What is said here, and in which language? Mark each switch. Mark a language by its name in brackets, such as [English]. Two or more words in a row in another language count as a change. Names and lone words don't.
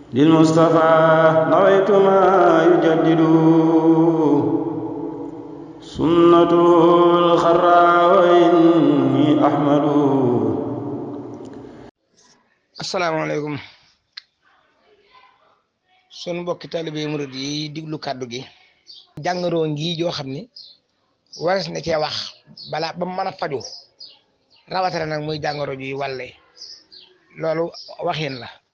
[Arabic] للمصطفى نويت ما يجدد سنته الخرى وإني أحمد. [Wolof] asalaamaaleykum sunu mbokki taalibe murid yi diglu kàddu gi. jàngaroo ngi joo xam ni wares na cee wax balaa ba mën a faju rawatina nag muy jàngoro ji wàlle loolu waxin la.